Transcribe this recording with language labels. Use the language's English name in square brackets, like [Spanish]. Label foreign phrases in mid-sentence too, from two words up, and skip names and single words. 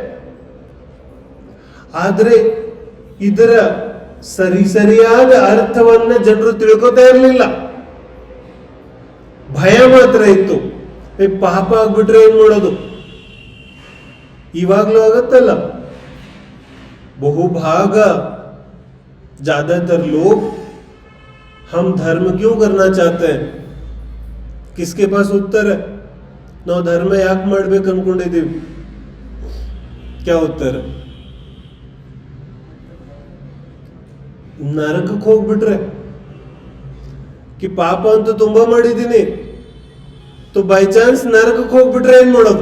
[Kannada] ಆದ್ರೆ ಇದರ ಸರಿಯಾದ ಅರ್ಥವನ್ನ ಜನರು ತಿಳ್ಕೊತಾ ಇರಲಿಲ್ಲ. ಭಯ ಮಾತ್ರ ಇತ್ತು, ಪಾಪ ಆಗ್ಬಿಟ್ರೆ ಏನ್ ಮಾಡೋದು. ಇವಾಗ್ಲೂ ಆಗತ್ತಲ್ಲ, ಬಹುಭಾಗ [Hindi] ज्यादातर लोग हम धर्म क्यों करना चाहते हैं, किसके पास उत्तर है? [Kannada] ನಾವು ಧರ್ಮ ಯಾಕೆ ಮಾಡ್ಬೇಕು ಅನ್ಕೊಂಡಿದ್ದೀವಿ? [Hindi] क्या उत्तर? [Kannada] ನರಕಕ್ಕೆ ಹೋಗ್ಬಿಟ್ರೆ ಕಿ ಪಾಪ ಅಂತೂ ತುಂಬಾ ಮಾಡಿದ್ದೀನಿ, [English] by chance [Kannada] ನರಕಕ್ಕೆ ಹೋಗ್ಬಿಟ್ರೆ ಏನ್ ಮಾಡೋದು?